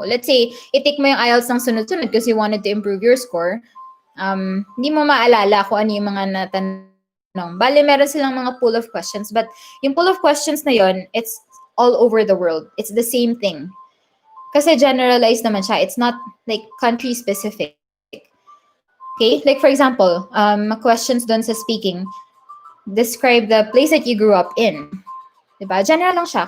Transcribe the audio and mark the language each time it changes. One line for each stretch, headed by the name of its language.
Filipino: Let's say, i-take mo yung IELTS ng sunod-sunod
English: because you wanted to improve your score.
Filipino: Hindi mo maalala kung ano yung mga natanong. Bale, meron silang mga pool of questions.
English: But yung pool of questions na yon, it's all over the world. It's the same thing.
Filipino: Kasi generalized naman siya.
English: It's not like country-specific. Okay? Like for example, questions dun sa speaking. Describe the place that you grew up in.
Filipino: Diba? General lang siya.